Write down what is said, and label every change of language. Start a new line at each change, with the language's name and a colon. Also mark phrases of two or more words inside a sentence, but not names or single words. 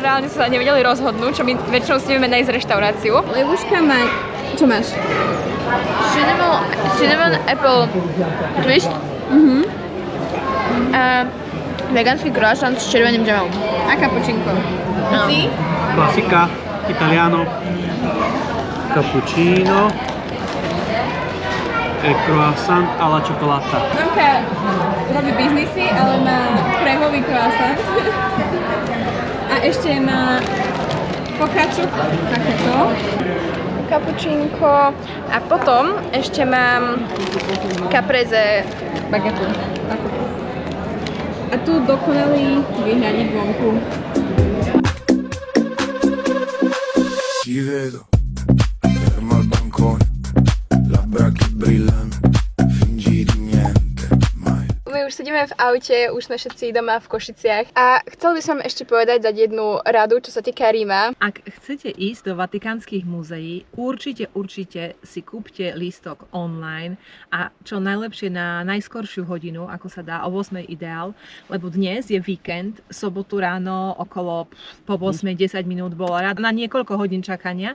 Slovak: Reálne sa nevedeli rozhodnúť, čo my väčšinou si ideme nájsť reštauráciu. Levuška má... Čo máš?
English: Cinnamon apple twist.
Slovak: A vegánsky croissant s červeným džemom. A cappuccino. A ty? Klasika,
Italian: italiano, cappuccino e croissant alla cioccolata.
Slovak: Mamka robí biznisy, ale má krémový croissant. A ešte má focaccia, takéto. Cappuccínko a potom ešte mám caprese bagetu. A tu dokonalý výhľadník vonku.
Italian: Ti vedo, fermo al bancone, labbra che brillano, fingi di niente, mai.
Slovak: My už sedíme v aute, už sme všetci doma v Košiciach a chcel by som ešte dať jednu radu, čo sa týka Ríma. Ak chcete ísť do vatikánskych múzeí, určite si kúpte lístok online a čo najlepšie na najskoršiu hodinu, ako sa dá, o 8 ideál, lebo dnes je víkend, sobotu ráno okolo po 8, 10 minút bolo rád na niekoľko hodín čakania.